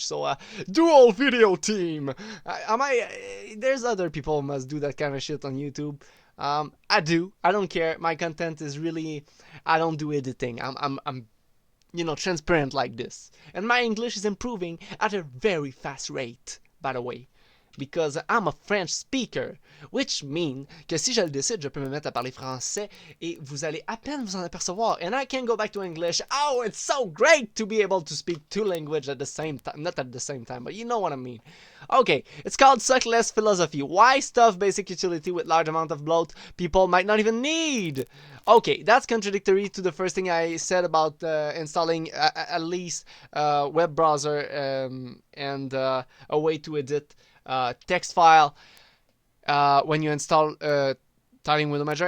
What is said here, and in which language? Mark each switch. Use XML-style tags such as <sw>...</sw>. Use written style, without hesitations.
<en>So, dual video team. There's other people who must do that kind of shit on YouTube. I do. I don't care. My content is really. I don't do editing. I'm transparent like this. And my English is improving at a very fast rate, by the way. Because I'm a French speaker, which means</en> <fr>que si je le décide, je peux me mettre à parler français et vous allez à peine vous en apercevoir.</fr> <en>And I can go back to English. Oh, it's so great to be able to speak two languages at the same time. Not at the same time, but you know what I mean. Okay, it's called Suck Less Philosophy. Why stuff basic utility with large amount of bloat people might not even need? Okay, that's contradictory to the first thing I said about installing at least web browser and a way to edit text file when you install Tiling Window Manager.</en>